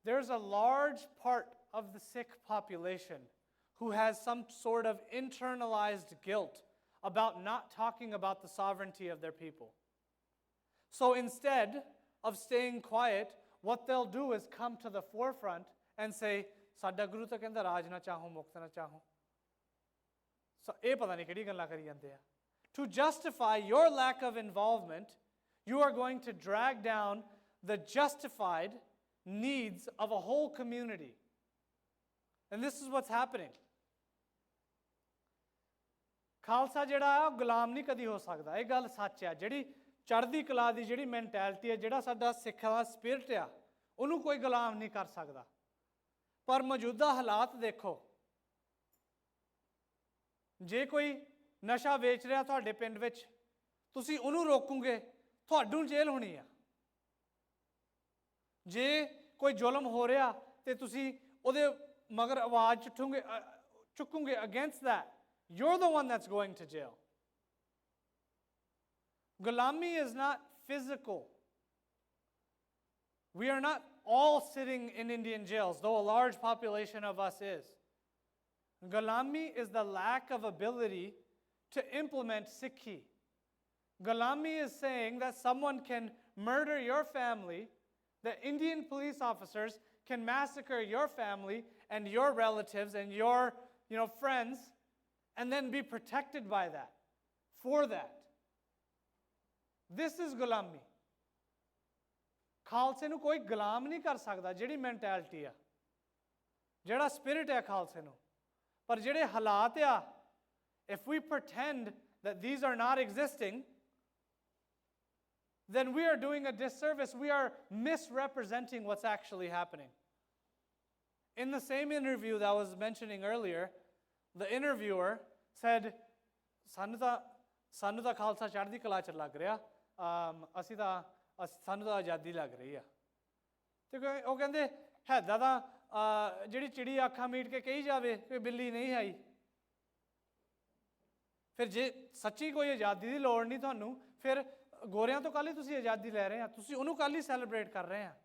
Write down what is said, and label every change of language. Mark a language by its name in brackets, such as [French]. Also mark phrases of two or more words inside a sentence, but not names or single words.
[English] there's a large part of the Sikh population who has some sort of internalized guilt about not talking about the sovereignty of their people. So instead of staying quiet, what they'll do is come to the forefront and say, [Punjabi] ਸਾਡਾ ਗੁਰੂ ਤਾਂ ਕਹਿੰਦਾ ਰਾਜ ਨਾ ਚਾਹੋ, ਮੁਕਤ ਨਾ ਚਾਹੋ. ਸੋ ਇਹ ਪਤਾ ਨਹੀਂ ਕਿਹੜੀ ਗੱਲਾਂ ਕਰੀ ਜਾਂਦੇ ਆ. [English] To justify your lack of involvement, you are going to drag down the justified needs of a whole community. And this is what's happening. [Punjabi] ਖਾਲਸਾ ਜਿਹੜਾ ਆ ਉਹ ਗੁਲਾਮ ਨਹੀਂ ਕਦੀ ਹੋ ਸਕਦਾ, ਇਹ ਗੱਲ ਸੱਚ ਆ। ਜਿਹੜੀ ਚੜ੍ਹਦੀ ਕਲਾ ਦੀ ਜਿਹੜੀ ਮੈਂਟੈਲਿਟੀ ਹੈ, ਜਿਹੜਾ ਸਾਡਾ ਸਿੱਖਾਂ ਦਾ ਸਪਿਰਿਟ ਆ, ਉਹਨੂੰ ਕੋਈ ਗੁਲਾਮ ਨਹੀਂ ਕਰ ਸਕਦਾ। ਪਰ ਮੌਜੂਦਾ ਹਾਲਾਤ ਦੇਖੋ, ਜੇ ਕੋਈ ਨਸ਼ਾ ਵੇਚ ਰਿਹਾ ਤੁਹਾਡੇ ਪਿੰਡ ਵਿੱਚ, ਤੁਸੀਂ ਉਹਨੂੰ ਰੋਕੋਗੇ, ਤੁਹਾਨੂੰ ਜੇਲ੍ਹ ਹੋਣੀ ਆ। ਜੇ ਕੋਈ ਜ਼ੁਲਮ ਹੋ ਰਿਹਾ ਤੇ ਤੁਸੀਂ ਉਹਦੇ ਮਗਰ ਆਵਾਜ਼ ਚੁੱਕੋਗੇ [English] against that, you're the one that's going to jail. Gulami is not physical. We are not all sitting in Indian jails, though a large population of us is. Gulami is the lack of ability to implement Sikhi. Gulami is saying that someone can murder your family, that Indian police officers can massacre your family and your relatives and your friends, and then be protected by that, for that. This is gulami. [Punjabi] ਖਾਲਸੇ ਨੂੰ ਕੋਈ ਗੁਲਾਮ ਨਹੀਂ ਕਰ ਸਕਦਾ, ਜਿਹੜੀ ਮੈਂਟੈਲਿਟੀ ਆ, ਜਿਹੜਾ ਸਪਿਰਿਟ ਹੈ ਖਾਲਸੇ ਨੂੰ। ਪਰ ਜਿਹੜੇ ਹਾਲਾਤ ਆ, [English] if we pretend that these are not existing, then we are doing a disservice. We are misrepresenting what's actually happening. In the same interview that I was mentioning earlier, the interviewer said, [Punjabi] ਸਾਨੂੰ ਤਾਂ ਖਾਲਸਾ ਚੜ੍ਹਦੀ ਕਲਾ 'ਚ ਲੱਗ ਰਿਹਾ, ਸਾਨੂੰ ਤਾਂ ਆਜ਼ਾਦੀ ਲੱਗ ਰਹੀ ਆ। ਤੇ ਉਹ ਕਹਿੰਦੇ ਹੈਦਾ ਤਾਂ ਜਿਹੜੀ ਚਿੜੀ ਅੱਖਾਂ ਮੀਟ ਕੇ ਕਹੀ ਜਾਵੇ ਕਿ ਬਿੱਲੀ ਨਹੀਂ ਆਈ। ਫਿਰ ਜੇ ਸੱਚੀ ਕੋਈ ਆਜ਼ਾਦੀ ਦੀ ਲੋੜ ਨਹੀਂ ਤੁਹਾਨੂੰ, ਫਿਰ ਗੋਰਿਆਂ ਤੋਂ ਕੱਲ੍ਹ ਹੀ ਤੁਸੀਂ ਆਜ਼ਾਦੀ ਲੈ ਰਹੇ ਆ, ਤੁਸੀਂ ਉਹਨੂੰ ਕੱਲ੍ਹ ਹੀ ਸੈਲੀਬ੍ਰੇਟ ਕਰ ਰਹੇ ਆ।